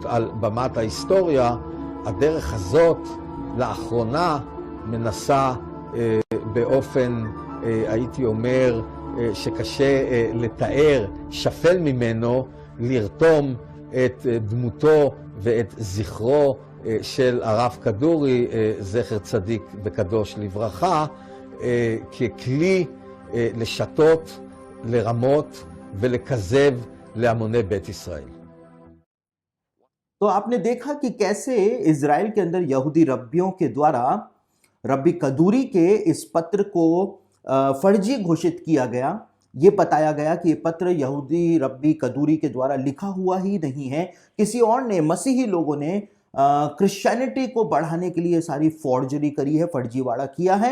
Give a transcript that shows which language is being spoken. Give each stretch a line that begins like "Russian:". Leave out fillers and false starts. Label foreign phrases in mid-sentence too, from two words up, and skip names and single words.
Hebrew: על במת ההיסטוריה, הדרך הזאת לאחרונה מנסה באופן, הייתי אומר, שקשה לתאר, שפל ממנו, לרתום את דמותו ואת זכרו של הרב כדורי, זכר צדיק וקדוש לברכה, ככלי לשתות, לרמות ולכזב להמוני בית ישראל.
Hindi: तो आपने देखा कि कैसे इज़राइल के अंदर यहूदी रब्बियों के द्वारा रब्बी कदूरी के इस पत्र को फर्जी घोषित किया गया। ये बताया गया कि ये पत्र यहूदी रब्बी कदूरी के द्वारा लिखा हुआ ही नहीं है, किसी और ने, मसीही लोगों ने क्रिश्चियनिटी को बढ़ाने के लिए सारी फॉर्जरी करी है, फर्जीवाड़ा किया है।